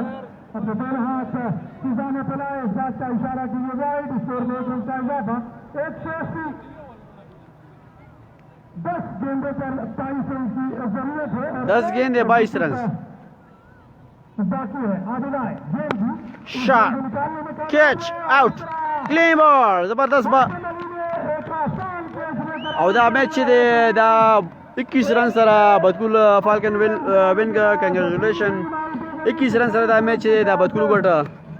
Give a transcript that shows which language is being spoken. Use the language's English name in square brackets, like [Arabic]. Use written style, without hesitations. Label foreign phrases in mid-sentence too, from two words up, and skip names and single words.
[Urdu] اپنے دونوں ہاتھ سیدھا میں پھیلائے، اس بات کا اشارہ کیجیے وائڈ، اسکور میں 1 رن کا اضافہ. 180 10 گیندوں پر 22 رن کی ضرورت ہے اور 10 گیندیں 22 رن باقی ہے۔ آدلائے گیند [English] shot catch out clean ball जबरदस्त बॉल [Urdu] ایک آسان کیچ لے کر [Pashto] او دا میچ چې دی دا 21 رن سره بدکول فالکن [English] win congratulation [Pashto] 21 رن سره دا میچ چې دی دا بدکول ګټه